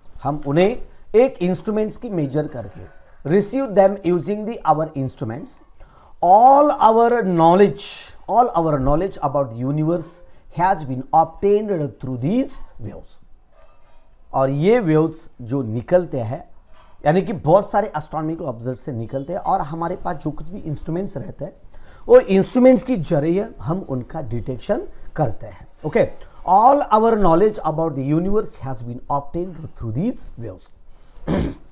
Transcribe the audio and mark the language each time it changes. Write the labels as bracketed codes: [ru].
[hi] हम उन्हें एक इंस्ट्रूमेंट्स की मेजर करके, [en] Receive them using the our instruments. all our knowledge about the universe has been obtained through these waves। [hi] और ये वेव्स जो निकलते हैं, यानी कि बहुत सारे एस्ट्रोनॉमिकल ऑब्जेक्ट से निकलते हैं और हमारे पास जो कुछ भी इंस्ट्रूमेंट्स रहते हैं वो इंस्ट्रूमेंट्स की जरिए हम उनका डिटेक्शन करते हैं। [en] Okay, all our knowledge about the universe has been obtained through these waves.